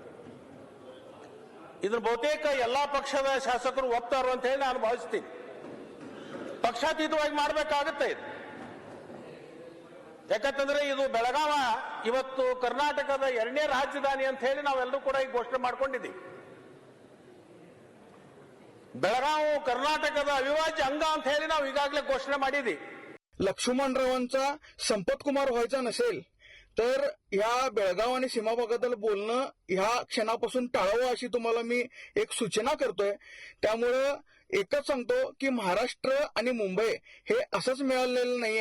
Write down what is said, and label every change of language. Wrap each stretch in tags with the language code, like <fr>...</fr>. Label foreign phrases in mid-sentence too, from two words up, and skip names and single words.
<kn>ಇದ್ರ ಬಹುತೇಕ ಎಲ್ಲಾ ಪಕ್ಷದ ಶಾಸಕರು ಒಪ್ತಾರು ಅಂತ ಹೇಳಿ ನಾನು ಭಾವಿಸ್ತೀನಿ। ಪಕ್ಷಾತೀತವಾಗಿ ಮಾಡಬೇಕಾಗುತ್ತೆ ಇದು। ಯಾಕಂತಂದ್ರೆ ಇದು ಬೆಳಗಾವ ಇವತ್ತು ಕರ್ನಾಟಕದ ಎರಡನೇ ರಾಜಧಾನಿ ಅಂತ ಹೇಳಿ ನಾವೆಲ್ಲರೂ ಕೂಡ ಈಗ ಘೋಷಣೆ ಮಾಡ್ಕೊಂಡಿದ್ದೀವಿ। ಬೆಳಗಾವ ಕರ್ನಾಟಕದ ಅವಿಭಾಜ್ಯ ಅಂಗ ಅಂತ ಹೇಳಿ ನಾವು ಈಗಾಗಲೇ घोषणा ಮಾಡಿದ್ದೀವಿ।</kn> <mr>लक्ष्मणरावांचा संपत कुमार व्हायचा नसेल तर ह्या बेळगाव आणि सीमा भागातील बोलणं ह्या क्षणापासून टाळावं अशी तुम्हाला मी एक सूचना करतोय। त्यामुळे एकच सांगतो की महाराष्ट्र आणि मुंबई हे असंच मिळालेलं नाहीये।</mr>